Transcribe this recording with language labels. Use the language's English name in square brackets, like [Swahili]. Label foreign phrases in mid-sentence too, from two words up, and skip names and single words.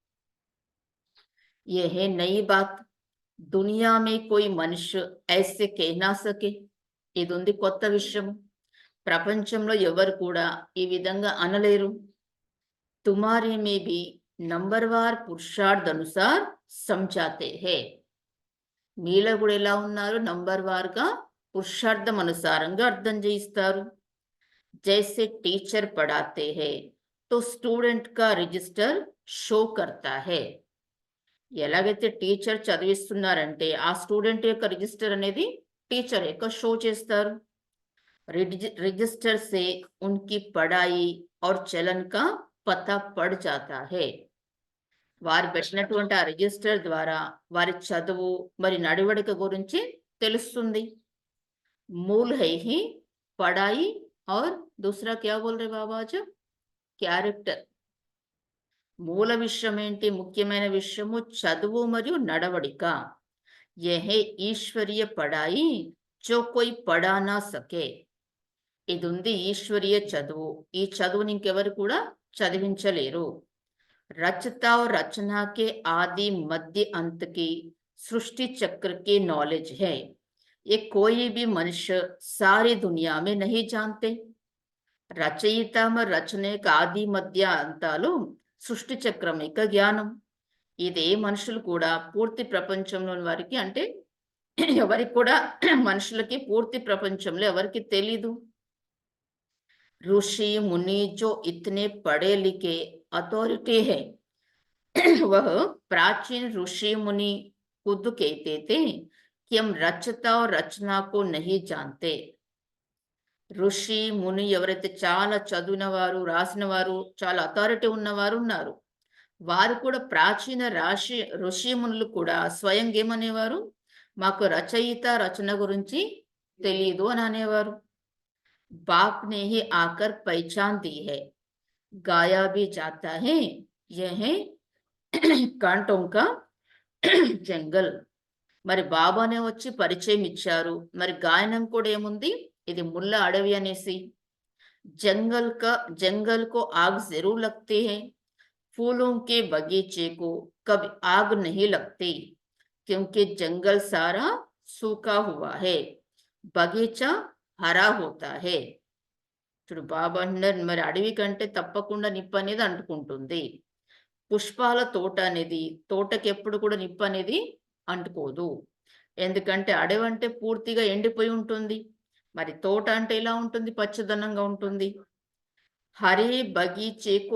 [Hindi] यह है नई बात, दुनिया में कोई मनुष्य ऐसे कह ना सके। [Telugu] ఇది ఉంది కొత్త విషయం, ప్రపంచంలో ఎవరు కూడా ఈ విధంగా అనలేరు। [Hindi] तुम्हारे में भी नंबरवार पुरुषार्थ अनुसार समझाते हैं। [Telugu] మీలో కూడా ఎలా ఉన్నారు, నంబర్ వార్గా పురుషార్థం అనుసారంగా అర్థం చేయిస్తారు। [Hindi] जैसे टीचर पढ़ाते हैं तो स्टूडेंट का रजिस्टर शो करता है। [Telugu] ఎలాగైతే టీచర్ చదివిస్తున్నారంటే ఆ స్టూడెంట్ యొక్క రిజిస్టర్ అనేది టీచర్ యొక్క షో చేస్తారు। [Hindi] रजिस्टर से उनकी पढ़ाई और चलन का पता पड़ जाता है। [Telugu] వారు పెట్టినటువంటి ఆ రిజిస్టర్ ద్వారా వారి చదువు మరి నడవడిక గురించి తెలుస్తుంది। [Hindi] मूल है ही पढ़ाई और दूसरा क्या बोल रहे बाबा आज [Telugu] క్యారెక్టర్ మూల విషయం ఏంటి ముఖ్యమైన విషయము చదువు మరియు నడవడిక [Hindi] यह ईश्वरीय पढ़ाई जो कोई पढ़ा ना सके [Telugu] ఇది ఉంది ఈశ్వరీయ చదువు ఈ చదువుని ఇంకెవరు కూడా చదివించలేరు [Hindi] रचता और रचना के आदि मध्य अंत की सृष्टि चक्र की नॉलेज है ये कोई भी मनुष्य सारी दुनिया में नहीं जानते [Telugu] రచయిత మరి రచన యొక్క ఆది మధ్య అంతాలు సృష్టి చక్రం యొక్క జ్ఞానం ఇదే మనుషులు కూడా పూర్తి ప్రపంచంలోని వారికి అంటే ఎవరికి కూడా మనుషులకి పూర్తి ప్రపంచంలో ఎవరికి తెలీదు [Hindi] ऋषि मुनि जो इतने पढ़े लिखे अथॉरिटी है वह प्राचीन ऋषि मुनि खुद कहते थे कि हम रचता और रचना को नहीं जानते [Telugu] ఋషి ముని ఎవరైతే చాలా చదివిన వారు రాసిన వారు చాలా అథారిటీ ఉన్నవారు ఉన్నారు వారు కూడా ప్రాచీన ఋషి మునులు కూడా స్వయం ఏమనేవారు మాకు రచయిత రచన గురించి తెలియదు అని అనేవారు [Hindi] बाप ने ही आकर पहचान दी है गाया भी जाता है यह है कांटों का जंगल [Telugu] మరి బాబానే వచ్చి పరిచయం ఇచ్చారు మరి గాయనం కూడా ఏముంది ఇది ముళ్ళ అడవి అనేసి [Hindi] जंगल को आग जरूर लगती है फूलों के बगीचे को कभी आग नहीं लगती क्योंकि जंगल सारा सूखा हुआ है बगीचा हरा होता है [Telugu] చూడు బాబా అన్నారు మరి అడవి కంటే తప్పకుండా నిప్పు అనేది అంటుకుంటుంది పుష్పాల తోట అనేది తోటకి ఎప్పుడు కూడా నిప్పు అనేది అంటుకోదు ఎందుకంటే అడవి అంటే పూర్తిగా ఎండిపోయి ఉంటుంది మరి తోట అంటే ఎలా ఉంటుంది పచ్చదనంగా ఉంటుంది [Hindi] हरे बगीचे को